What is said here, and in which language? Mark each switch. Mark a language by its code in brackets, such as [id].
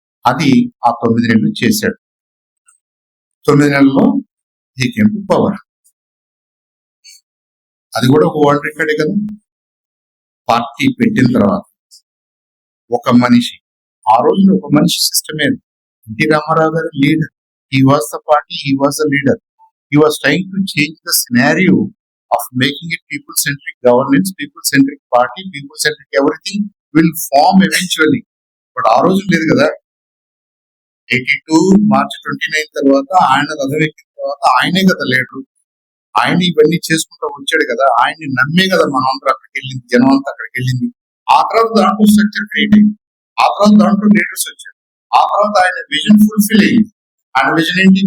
[te] అది ఆ 9 నెలలు చేశాడు. 9 నెలల్లో [en] He came to power. [te] అది కూడా ఒక వరల్డ్ రికార్డే కదా. పార్టీ పెట్టిన తర్వాత ఒక మనిషి, ఆ రోజున ఒక మనిషి సిస్టమే. ఎన్టీ రామారావు గారు leader, [en] He was the party, he was the leader. He was trying to change the scenario of making it people-centric governance, people-centric party, people-centric everything will form eventually. [te] But ఆ రోజు లేదు కదా. 82 మార్చి 29 తర్వాత ఆయన రథం ఎక్కిన తర్వాత ఆయనే కదా లీడరు. ఆయన ఇవన్నీ చేసుకుంటూ వచ్చాడు కదా, ఆయన్ని నమ్మే కదా మనం అందరూ అక్కడికి వెళ్ళింది, జనం అంతా అక్కడికి వెళ్ళింది. ఆ తర్వాత దాంట్లో స్ట్రక్చర్ క్రియేట్ అయింది, ఆ తర్వాత దాంట్లో లీడర్స్ వచ్చారు, ఆ తర్వాత ఆయన విజన్ ఫుల్ఫిల్ అయింది. ఆయన విజన్ ఏంటి?